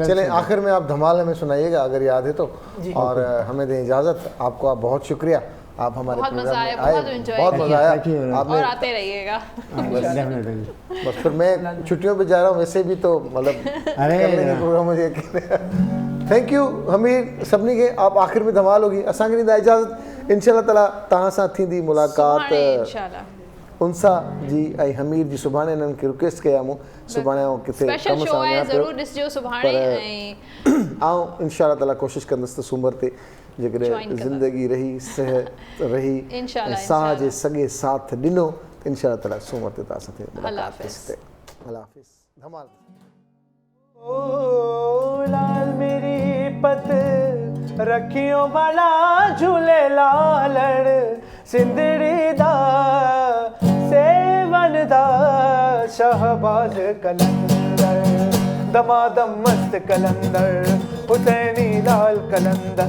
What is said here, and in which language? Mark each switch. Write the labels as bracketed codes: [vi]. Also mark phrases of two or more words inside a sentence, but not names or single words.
[hi] चले आखिर में आप धमाल हमें सुनाइएगा अगर याद है तो, और हमें दें इजाजत। आपको आप बहुत शुक्रिया, आप हमारे बहुत मजा आया, बहुत मजा आया, और आते रहिएगा। बस फिर मैं छुट्टियों पे जा रहा हूँ वैसे भी, तो मतलब प्रोग्राम मुझे। [en] thank you [hi] हमीर [sd] सभिनी खे। [hi] आप आखिर में धमाल होगी, [sd] असांखे ॾींदा इजाज़त। [ar] إن شاء الله تعالى [sd] तव्हां सां थींदी मुलाक़ात उनसा जी ऐं हमीर जी। सुभाणे इन्हनि खे रिक्वेस्ट कया मूं, सुभाणे आउं किथे कम सां वञा पियो, आउं [ar] إن شاء الله تعالى [sd] कोशिशि कंदुसि त सूमर ते जेकॾहिं ज़िंदगी रही, सिहत रही, साह जे सॻे साथ ॾिनो, [ar] إن شاء الله تعالى [sd] सूमर ते तव्हां सां अल्लाह हाफ़िज़। धमाल। [pa] ਓ ਲਾਲ ਮੇਰੀ ਪਤ ਰੱਖਿਓ ਵਾਲਾ ਝੂਲੇ ਲਾਲੜ, ਸਿੰਦੜੀ ਦਾ ਸੇਵਨ ਦਾ ਸ਼ਹਬਾਜ਼ ਕਲੰਦਰ, ਦਮਾਦਮ ਮਸਤ ਕਲੰਦਰ, ਹੁਸੈਨੀ ਲਾਲ ਕਲੰਦਰ।